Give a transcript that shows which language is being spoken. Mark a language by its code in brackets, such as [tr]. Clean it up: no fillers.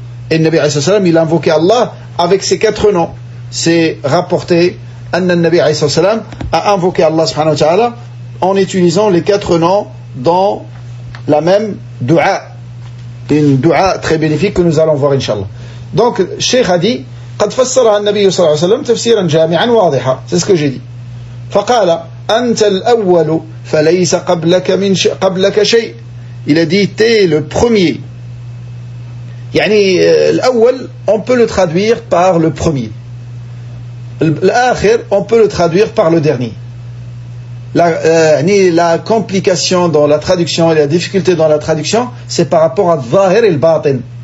[fr] Et le Nabi alayhi salam, il a invoqué Allah avec ses 4 noms. C'est rapporté, Anna Nabi alayhi salam a invoqué Allah subhanahu wa ta'ala en utilisant les 4 noms dans la même dua. Une dua très bénéfique que nous allons voir, Inch'Allah. Donc, Cheikh a dit, [ar] قد فسرها النبي صلى الله عليه وسلم تفسيرا جامعا واضحا. [fr] C'est ce que j'ai dit. [ar] فقال أنت الأول فليس قبلك شيء. [fr] Il a dit, t'es le premier. [ar] يعني الأول, [fr] on peut le traduire par le premier. L'آخر, on peut le traduire par le dernier. La complication dans la traduction et la difficulté dans la traduction, c'est par rapport à Zahir et le Batin.